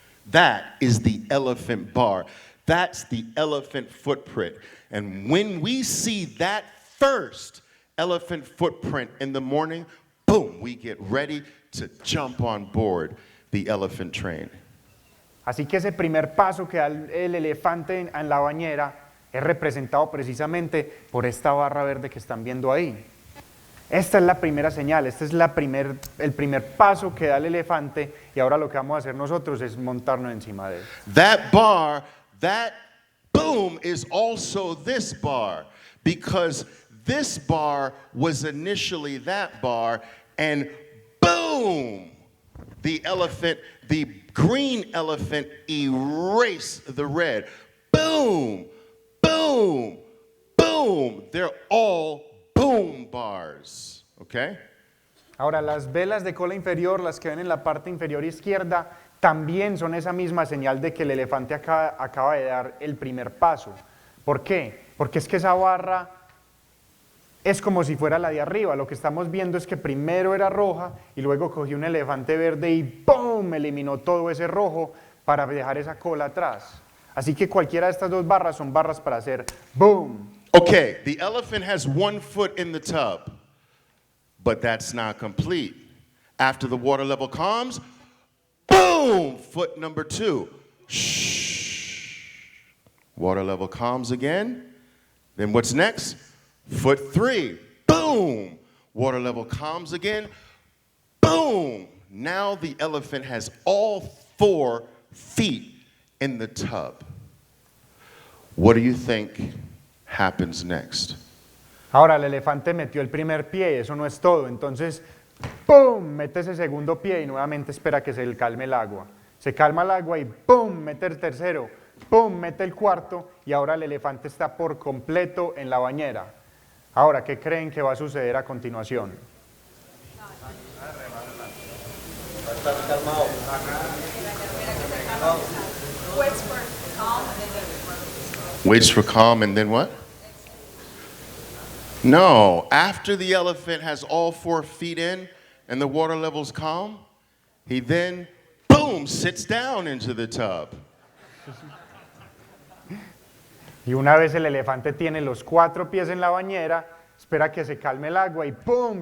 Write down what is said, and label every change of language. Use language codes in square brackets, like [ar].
[en] That is the elephant bar. That's the elephant footprint. And when we see that first elephant footprint in the morning, boom, we get ready to jump on board the elephant train. [es] Así que ese primer paso que da el elefante en la bañera es representado precisamente por esta barra verde que están viendo ahí. Esta es la primera señal, este es el primer paso que da el elefante y ahora lo que vamos a hacer nosotros es montarnos encima de él. That bar, that boom is also this bar, because this bar was initially that bar, and boom, the elephant, the green elephant erased the red. Boom, boom, boom. They're all boom bars, okay? Ahora, las velas de cola inferior, las que ven en la parte inferior izquierda, también son esa misma señal de que el elefante acaba de dar el primer paso. ¿Por qué? Porque es que esa barra es como si fuera la de arriba. Lo que estamos viendo es que primero era roja y luego cogió un elefante verde y ¡pum! Eliminó todo ese rojo para dejar esa cola atrás. Así que cualquiera de estas dos barras son barras para hacer boom. [en] Okay, the elephant has one foot in the tub, but that's not complete. After the water level calms, boom, foot number 2. Shh. Water level calms again. Then what's next? Foot 3. Boom. Water level calms again. Boom. Now the elephant has all 4 feet in the tub. What do you think happens next? [es] Ahora el elefante metió el primer pie, eso no es todo, entonces ¡pum! Mete ese segundo pie y nuevamente espera que se calme el agua. Se calma el agua y ¡pum! Mete el tercero, ¡pum! Mete el cuarto y ahora el elefante está por completo en la bañera. Ahora, ¿qué creen que va a suceder a continuación? [en] Waits for calm and then what? No, after the elephant has all 4 feet in and the water level's calm, he then, boom, sits down into the tub. [es] Y una vez el elefante tiene los 4 pies en la bañera, espera que se calme el agua y ¡pum!